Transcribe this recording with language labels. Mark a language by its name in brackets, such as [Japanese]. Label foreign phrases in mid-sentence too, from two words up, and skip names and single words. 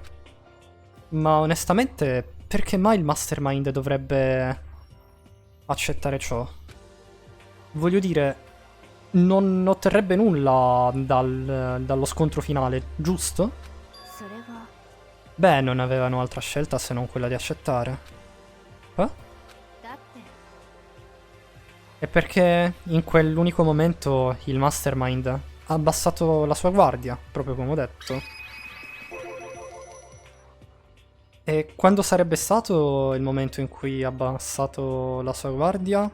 [Italian] Ma onestamente, perché mai il Mastermind dovrebbe accettare ciò? Voglio dire, non otterrebbe nulla dallo scontro finale, giusto? [Japanese] それは [Italian] Beh, non avevano altra scelta se non quella di accettare. Eh? [Japanese] だって [Italian] È perché in quell'unico momento il Mastermind ha abbassato la sua guardia, proprio come ho detto. E quando sarebbe stato il momento in cui ha abbassato la sua guardia?